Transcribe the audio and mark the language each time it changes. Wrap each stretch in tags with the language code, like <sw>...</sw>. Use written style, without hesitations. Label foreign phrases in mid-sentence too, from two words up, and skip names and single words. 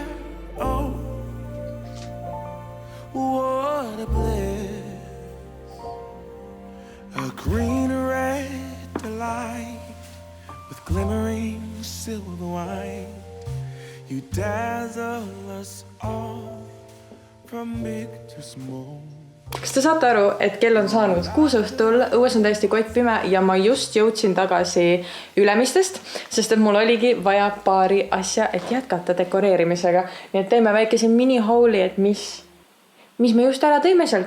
<en>Oh, what a bliss. A green red delight with glimmering silver white. You dazzle us all from big to small.</en> <et>Kas te saate aru, et kell on saanud 6 õhtul, õues on täiesti kottpime ja ma just jõudsin tagasi Ülemistest, sest et mul oligi vaja paari asja, et jätkata dekoreerimisega. Nii et teeme väikese mini-hauli, et mis me just ära tõime sealt.</et>